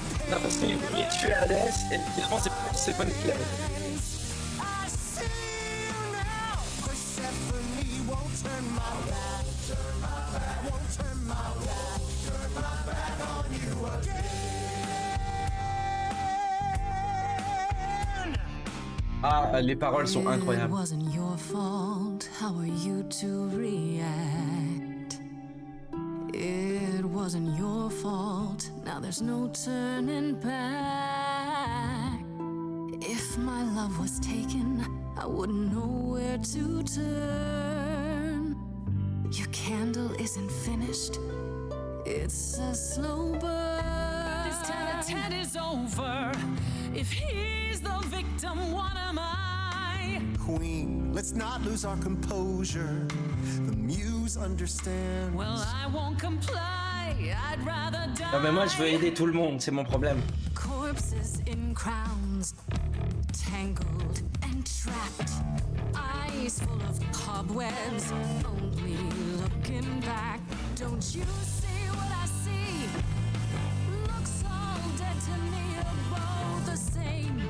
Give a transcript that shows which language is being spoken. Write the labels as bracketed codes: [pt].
[fr] Non, parce qu'il voulait tuer Hadès, et finalement, c'est pas une qui l'a fait. [en] I see you now. Persephone won't turn my back. Won't turn my back. Turn my back on you again. [fr] Ah, les paroles sont [en] It [fr] incroyables. [en] wasn't your fault. How are you to react? It wasn't your fault. Now there's no turning back. If my love was taken, I wouldn't know where to turn. Your candle isn't finished. It's a slow burn. This tete-a-tete is over. If he's the victim, what am I? Queen, let's not lose our composure. The muse understands. Well, I won't comply. I'd rather die. [fr] Non, mais moi, je veux aider tout le monde, c'est mon problème. [en] Corpses in crowns, tangled and trapped. Eyes full of cobwebs, only looking back. Don't you see what I see? Looks all dead to me, about the same.